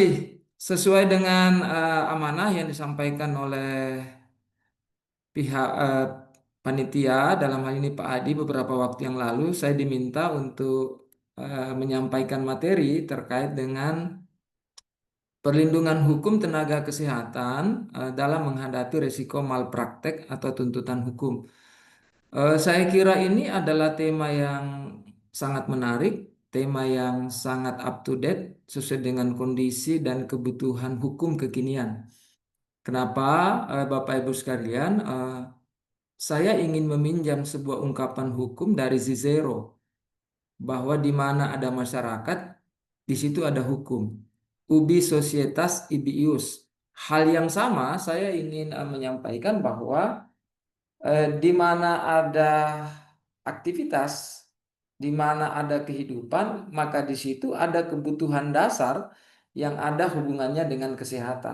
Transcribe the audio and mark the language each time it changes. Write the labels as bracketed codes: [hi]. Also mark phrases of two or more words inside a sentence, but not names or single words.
[id] Sesuai dengan amanah yang disampaikan oleh pihak panitia, dalam hal ini Pak Adi, beberapa waktu yang lalu, saya diminta untuk menyampaikan materi terkait dengan perlindungan hukum tenaga kesehatan dalam menghadapi risiko malpraktek atau tuntutan hukum. Saya kira ini adalah tema yang sangat menarik, tema yang sangat [en] up to date [id] sesuai dengan kondisi dan kebutuhan hukum kekinian. Kenapa, Bapak Ibu sekalian, saya ingin meminjam sebuah ungkapan hukum dari Cicero bahwa di mana ada masyarakat, di situ ada hukum. [la] Ubi societas ibi ius. [id] Hal yang sama saya ingin menyampaikan bahwa di mana ada aktivitas, di mana ada kehidupan, maka di situ ada kebutuhan dasar yang ada hubungannya dengan kesehatan.